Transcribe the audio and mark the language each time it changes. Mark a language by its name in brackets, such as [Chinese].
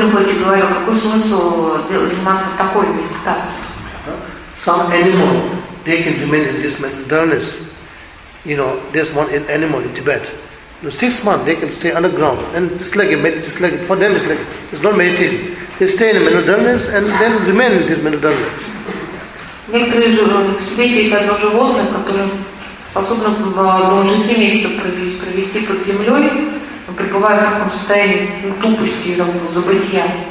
[Russian] Рамасин говорит, какой смысл заниматься такой медитацией? [English] Some animal, they can remain in this darkness. You know, there's one animal in Tibet. 6 months they can stay underground, and it's like a for them it's like it's not meditation. They stay in a mental dullness and then remain in this mental dullness. [Russian] Некоторые живут, есть одно животное, которое способно должно 6 месяцев провести под землей, пребывая в таком состоянии тупости и забытья.